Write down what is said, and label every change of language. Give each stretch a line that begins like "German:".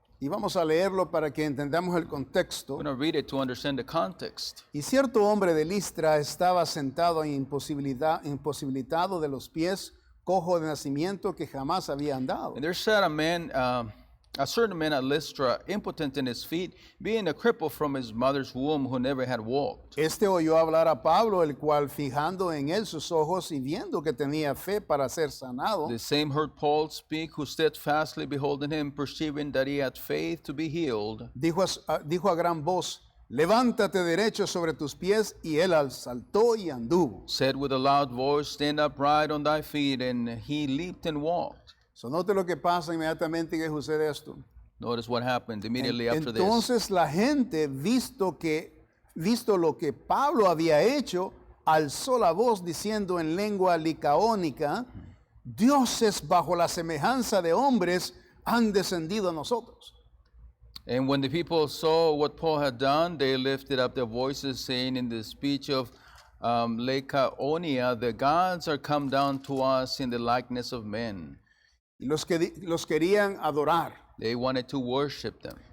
Spanish: Y vamos a leerlo para que entendamos el contexto.
English: I'm going to read it to understand the context.
Spanish: Y cierto hombre de Listra estaba sentado imposibilitado de los pies, cojo de nacimiento, que jamás había andado.
English: And there sat a certain man at Lystra, impotent in his feet, being a cripple from his mother's womb, who never had walked.
Spanish: Este oyó hablar a Pablo, el cual, fijando en él sus ojos y viendo que tenía fe para ser sanado,
English: The same heard Paul speak, who steadfastly beholding him, perceiving that he had faith to be healed,
Spanish: dijo a gran voz: levántate derecho sobre tus pies, y él saltó y anduvo.
English: said with a loud voice, Stand upright on thy feet, and he leaped and walked.
Spanish: So, note lo que pasa inmediatamente que sucede esto.
English: Notice what happened immediately after this.
Spanish: Entonces la gente, visto lo que Pablo había hecho, alzó la voz diciendo en lengua licaónica: dioses bajo la semejanza de hombres han descendido a nosotros.
English: And when the people saw what Paul had done, they lifted up their voices, saying in the speech of Lycaonia, the gods are come down to us in the likeness of men.
Spanish: Y los querían adorar.
English: They wanted to worship them.